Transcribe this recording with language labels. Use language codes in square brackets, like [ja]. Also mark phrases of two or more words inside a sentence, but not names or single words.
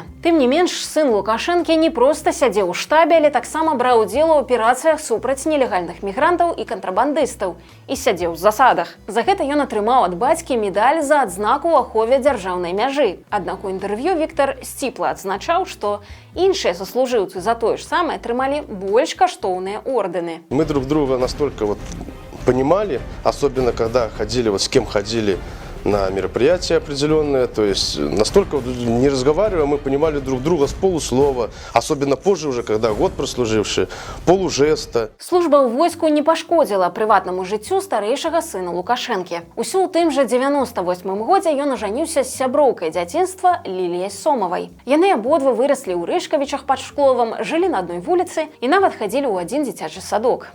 [be] Тым не менш, сын Лукашэнкі не проста сядзеў у штабе, але таксама браў удзел у аперацыях супраць нелегальных мігрантаў і кантрабандыстаў і сядзеў у засадах. За гэта ён атрымаў ад бацькі медаль за адзнаку ў ахове дзяржаўнай мяжы. Аднак у інтэрв'ю Віктар сціпла адзначаў, што іншыя сослужыўцы за тое ж самае атрымалі больш каштоўныя ордэны. [ru] Мы друг друга настолько понимали, особенно когда ходили, с кем ходили на мероприятия определенные, то есть настолько не разговаривая, мы понимали друг друга с полуслова, особенно позже уже, когда год прослуживший, полужеста. [be] Служба ў войску не пашкодзіла прыватнаму жыццю старэйшага сына Лукашэнкі. Усё ў тым жа 98 годзе ён ажаніўся з сяброўкай дзяцінства Ліліяй Сомавай. Яны абодва выраслі ў Рышкавічах пад Шкловам, жылі на адной вуліцы і нават хадзілі ў адзін дзіцячы садок.